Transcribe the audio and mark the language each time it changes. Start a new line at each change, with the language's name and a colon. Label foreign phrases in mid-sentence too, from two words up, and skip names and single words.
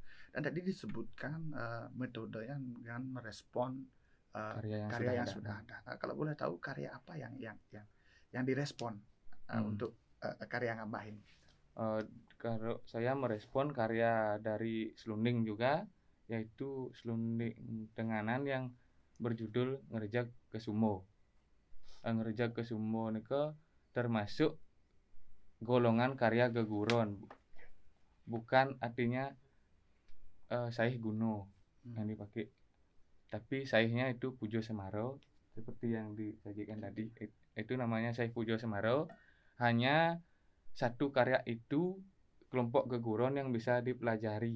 Indonesian: Dan tadi disebutkan metodenya dengan merespon karya yang sudah ada. Nah, kalau boleh tahu karya apa yang direspon untuk karya ngambahin? Kalau saya merespon karya dari Slunding juga, yaitu Slunding Tenganan yang berjudul Ngerejak ke Sumo. Ngerejak ke Sumo nika termasuk golongan karya geguron, bukan artinya saih guno yang dipakai, tapi saihnya itu Pujo Semaro seperti yang disajikan tadi. Itu namanya saih Pujo Semaro. Hanya satu karya itu kelompok geguron yang bisa dipelajari.